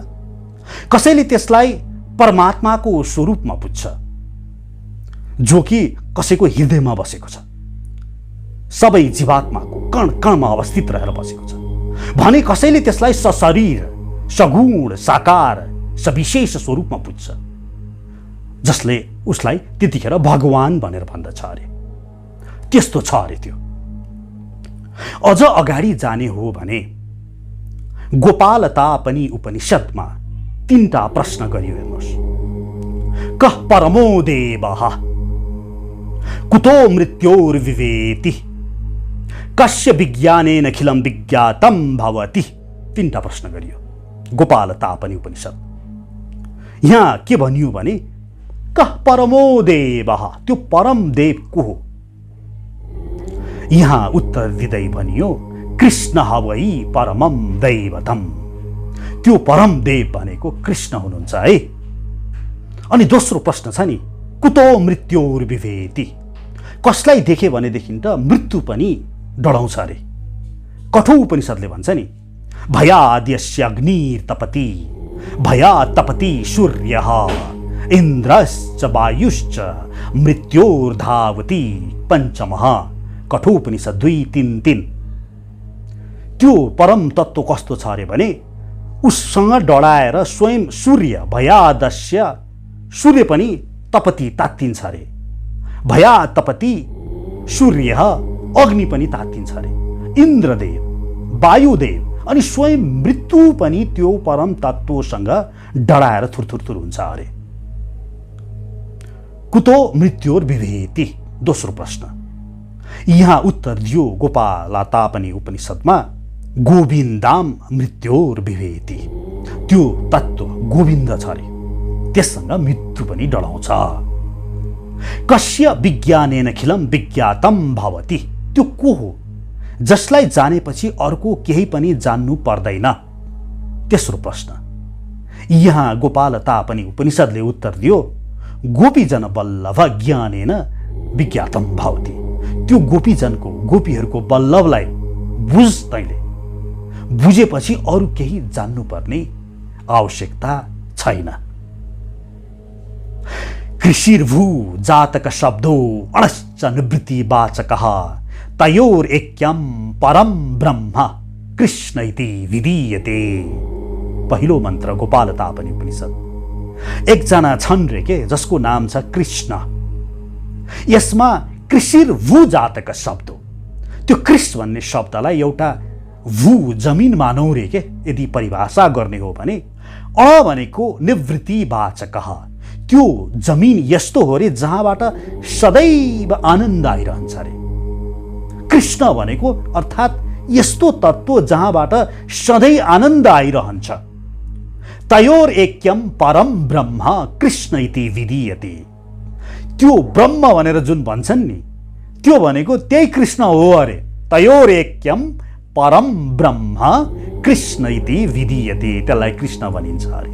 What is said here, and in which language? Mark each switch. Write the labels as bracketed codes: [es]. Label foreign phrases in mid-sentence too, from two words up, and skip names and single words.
[ne] कसैले त्यसलाई परमात्माको स्वरूपमा पुज्छ, जो कि कसैको हृदयमा बसेको छ, सबै जीवात्माको कण कणमा अवस्थित रहेर बसेको छ भने कसैले त्यसलाई सशरीर सगुण साकार सविशेष स्वरूपमा पुज्छ, जसले उसलाई त्यतिखेर भगवान भनेर भन्दछ अरे। त्यस्तो छ अरे त्यो। अझ अगाडि जाने हो भने गोपालता पनि उपनिषदमा 3टा प्रश्न गरियो। हेर्नुहोस्, [sa] कः परमो देवः, कुतो मृत्योर्विवेति, कस्य विज्ञानेन अखिलं विज्ञातं भवति। [ne] 3टा प्रश्न गरियो गोपालता पनि उपनिषद। यहाँ के भनियो भने [sa] कः परमो देवः, [ne] त्यो परम देव को हो? यहाँ उत्तर दिँदै भनियो [sa] कृष्ण वै परमम दैवतम। [ne] त्यो परम देव भनेको कृष्ण हुनुहुन्छ है। अनि दोस्रो प्रश्न छ नि, [sa] कुतो मृत्योर्विवेति, [ne] कसलाई देखे भनेदेखि त मृत्यु पनि डराउँछ अरे। कठोर उपनिषदले भन्छ नि, [sa] भयाद्यस्य अग्निर्तपति भयात् तपति सूर्यः इन्द्रश्च वायुश्च मृत्योर्धावति पंचमः। [ne] कठोर उपनिषद 2:3-3। त्यो परम तत्व कस्तो छ अरे भने उससँग डराएर स्वयं सूर्य, [sa] भयादस्य सूर्य [ne] पनि तपति तात्तिन्छ अरे। [sa] भयात् तपति सूर्य, [ne] अग्नि पनि तात्तिन्छ अरे। इन्द्रदेव, वायुदेव अनि स्वयं मृत्यु पनि त्यो परम तत्वसँग डराएर थुरथुरथुर हुन्छ अरे। [sa] कुतो मृत्योर्विवेति, [ne] दोस्रो प्रश्न। यहाँ उत्तर दियो गोपालता पनि उपनिषदमा [sa] गोविन्दाम मृत्योर्विवेति। [ne] त्यो तत्व गोविन्द छ अरे, त्यससँग मृत्यु पनि डराउँछ। [sa] कस्य विज्ञानेन अखिलं विज्ञातं भवति, [ne] त्यो को हो जसलाई जानेपछि अर्को केही पनि जान्नु पर्दैन। तेस्रो प्रश्न। यहाँ गोपालता पनि उपनिषदले उत्तर दियो [sa] गोपीजन बल्लभ ज्ञानेन विज्ञातं भवति। [ne] त्यो गोपीजनको, गोपीहरूको बल्लभलाई बुझ तैले, बुझेपछि अरू केही जान्नुपर्ने आवश्यकता छैन। [sa] कृषिर्भू जातक शब्दो अणश्च निवृत्तिवाचकः तयोरेक्यं परम ब्रह्म कृष्ण इति विधीयते। [ne] पहिलो मन्त्र गोपालता पनि उपनिषद। एकजना छन् रे के जसको नाम छ कृष्ण। यसमा [sa] कृषिर्भू जातक शब्द, [ne] त्यो कृष भन्ने शब्दलाई एउटा भू जमिन मानौ रे के यदि परिभाषा गर्ने हो भने अ भनेको निवृत्तिवाचकः, त्यो जमिन यस्तो हो रे जहाँबाट सदैव आनन्द आइरहन्छ रे। कृष्ण भनेको अर्थात् यस्तो तत्व जहाँबाट सधैँ आनन्द आइरहन्छ। [sa] तयोर ऐक्यम परम ब्रह्म कृष्ण इति विधीयते। [ne] त्यो ब्रह्म भनेर जुन भन्छन् नि, त्यो भनेको त्यही कृष्ण हो अरे। [sa] तयोर ऐक्यम परम ब्रह्म कृष्ण इति विधीयते, [ne] त्यसलाई कृष्ण भनिन्छ अरे।